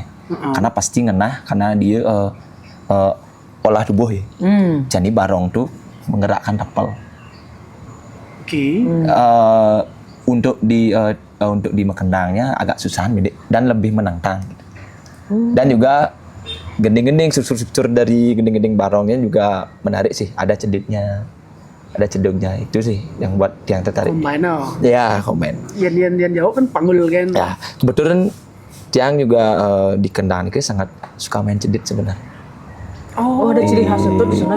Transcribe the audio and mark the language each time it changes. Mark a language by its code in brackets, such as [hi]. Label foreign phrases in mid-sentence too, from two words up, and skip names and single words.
[id] Karena pasti ngenah karena dia olah tubuh ya. Jadi barong tuh menggerakkan tapal. Oke. Untuk di mekendangnya agak susahan beda dan lebih menantang. Dan juga gending-gending struktur dari gending-gending barongnya juga menarik sih. Ada cediknya, ada cedoknya, itu sih yang buat yang tertarik. Combine. Ya, combine. Yang jauh kan panggul kan. Ya, kebetulan tiang juga di kendang itu sangat suka main cedit sebenarnya. ada ciri khas itu di sana.